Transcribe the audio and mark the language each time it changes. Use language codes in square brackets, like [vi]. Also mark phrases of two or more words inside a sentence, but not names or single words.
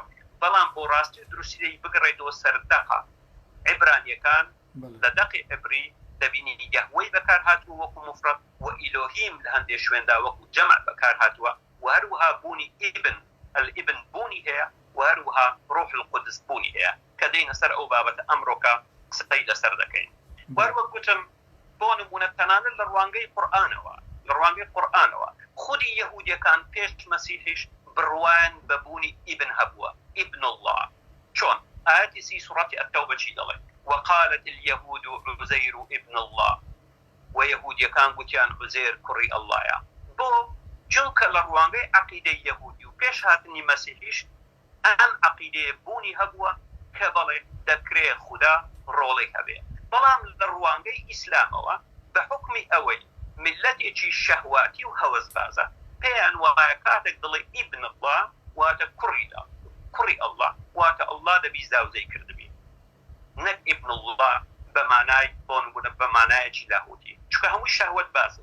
[ckb] بەڵام بۆ ڕاستی و دروستی بگڕێتەوە سەر دەقە عیبرانیەکان، لە دەقی عبری دەبینی یەهوەی بەکار هاتووە وەکو مفرەد، و ئیلۆهیم لە هەندێک شوێندا وەکو جەمع بەکار هاتووە، و هەروەها بوونی ئیبن بوونی هەیە، و هەروەها ڕۆح القودس بوونی هەیە کە دەینە سەر ئەو بابەتە ئەمڕۆکە قسەی لەسەر دەکەین. وەروەک گوتم بۆ نمونە تەنانەت لە ڕوانگەی قورئانەوە خودی یەهودیەکان پێش مەسیحیش بڕوان بەبوونی ئیبن هەبووە، [ar] ئیبن الله. [ckb] چۆن ئاەتی 30 سوڕەتی التەوبە چی دەڵێ؟ [ar] وقالت اليهود عزير ابن الله، [ckb] ويهوديكان گوتیان عزير کوڕی ئەڵڵایە. بۆ چونکە لە ڕوانگەی عەقیدەی یەهودی و پێش هاتنی مەسیحیش ئەم عەقیدەیە بوونی هەبووە کە بەڵێ دەکرێ خوددا ڕۆڵی هەبێ. بەڵام لە ڕوانگەی ئیسلامەوە بە حکمی ئەوەی ملەتێکی شەهواتی و هەوەسبازە پێیان وایە کاتێک دڵێ [ar] ئیبن الله [ckb] واتە کوڕی ئەڵڵا، واتە ئەڵڵا دەبی زاوزەی کردبی، نەک [ar] ئیبن الله [ckb] بەمانای بۆ نمونە بەمانایەکی لاهوتی، چونکە هەمووی شەهوەت باسن.